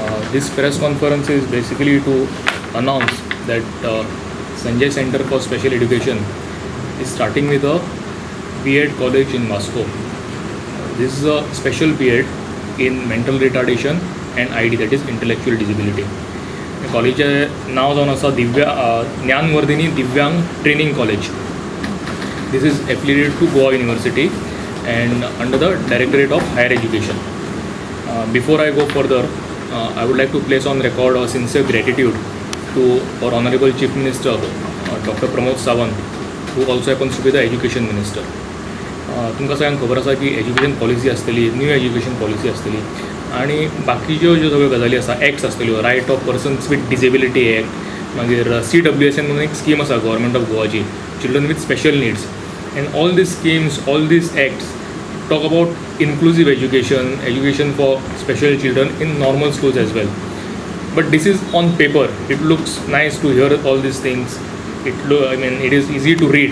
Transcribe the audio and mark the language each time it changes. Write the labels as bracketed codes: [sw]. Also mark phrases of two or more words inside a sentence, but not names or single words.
[en] This press conference is basically to announce that Sanjay Center for Special Education is starting with a B.Ed college in Moscow. This is a special B.Ed in mental retardation and ID, that is intellectual disability. [kok] कॉलेजचें नांव जावन आसा ज्ञानवर्धिनी दिव्यांग ट्रेनिंग कॉलेज. [en] This is affiliated to Goa University and under the Directorate of Higher Education. Before I go further, I would like to place on record a sincere gratitude to our Honorable Chief Minister, Dr. Pramod Sawant, who also happens to be the Education Minister. [kok] तुमकां सगळ्यांक खबर आसा की [en] education policy [kok] आसतली, [en] new education policy [kok] आसतली आनी बाकीच्यो ज्यो सगळ्यो गजाली आसा, एक्ट्स आसतल्यो, रायट ऑफ पर्सन्स विथ डिसेबिलिटी एक्ट, मागीर CWSN म्हणून एक स्कीम आसा गव्हर्मेंट ऑफ गोवाची, [en] children with special needs, and all these schemes, all these acts talk about inclusive education for special children in normal schools as well. But this is on paper. It looks nice to hear all these things. It is easy to read.